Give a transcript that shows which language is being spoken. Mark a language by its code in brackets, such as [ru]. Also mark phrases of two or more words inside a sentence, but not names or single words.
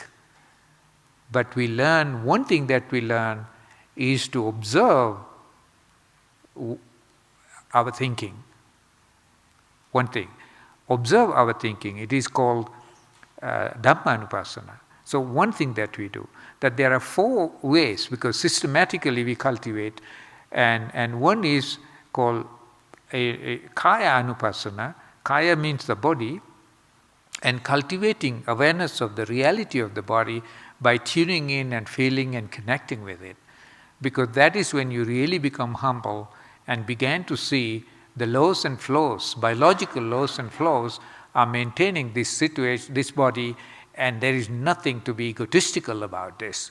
[en] But we learn, one thing that we learn is to observe our thinking. One thing. Observe our thinking. It is called Dhamma. So one thing that we do, that there are 4 ways, because systematically we cultivate, and one is called a [pi] kaya anupassana. [en] Kaya means the body, and cultivating awareness of the reality of the body by tuning in and feeling and connecting with it. Because that is when you really become humble and began to see the lows and flows, biological lows and flows are maintaining this situation, this body, and there is nothing to be egotistical about this.